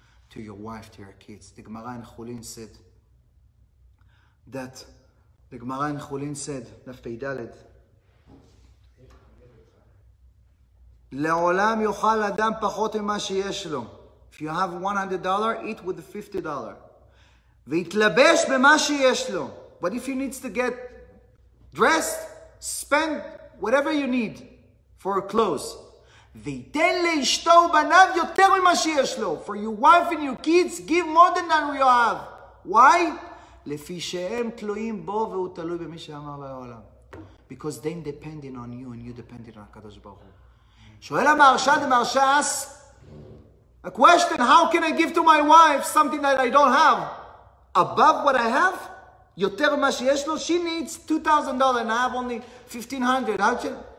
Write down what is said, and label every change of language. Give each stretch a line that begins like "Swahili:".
English: To your wife, to your kids. The Gemara in Chulin said, Daf Pei
Hebrew: לעולם יאכל אדם פחות ממה שיש לו.
English: If you have $100, eat with the $50.
Hebrew: ויתלבש במה שיש לו.
English: But if he needs to get dressed, spend whatever you need for clothes.
Hebrew: ויתן לאשתו ובניו יותר ממה שיש לו.
English: For your wife and your kids, give more than you have. Why?
Hebrew: לפי שהם תלויים בו והוא תלוי במי שאמר לעולם.
English: Because they depending on you and you depending on הקדוש ברוך הוא.
Hebrew: שואל המהרש"א,
English: the Maharsha asks a question, how can I give to my wife something that I don't have? Above what I have?
Hebrew: יותר ממה שיש לו?
English: She needs $2,000 and I have only $1,500. How can...